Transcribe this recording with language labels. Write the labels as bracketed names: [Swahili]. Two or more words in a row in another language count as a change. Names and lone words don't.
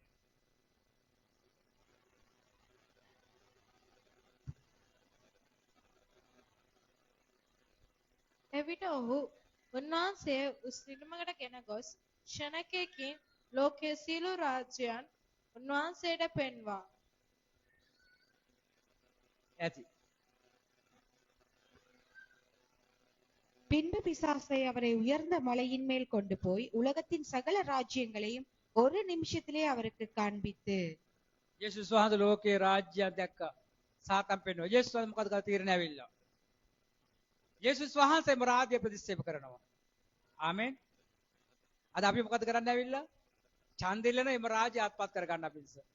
[Sinhala] එවිට ඔහු උන්වහන්සේ උස්නිටමකට ගෙන ගොස් ක්ෂණකයකින් ලෝකයේ සියලු රාජ්‍යයන් උන්වහන්සේට පෙන්වා ඇති. [Tamil] பின்பு பிசாசை அவரை உயர்ந்த மலையின் மேல் கொண்டு போய் உலகத்தின் சகல ராஜ்யங்களையும் ஒரு நிமிஷத்திலே அவருக்கு காண்பித்து [Sinhala] යේසුස් වහන්සේ ලෝකේ රාජ්‍ය දැක්කා. සාතම් පෙන්වනවා. යේසුස් වහන්සේ මොකද කරලා තීරණය ඇවිල්ලා. යේසුස් වහන්සේම රාජ්‍ය ප්‍රතිස්ථාප කරනවා. ආමෙන්. අද අපි මොකද කරන්න ඇවිල්ලා? ඡන්දෙල්ලන එම රාජ්‍ය අත්පත් කර ගන්න අපිස.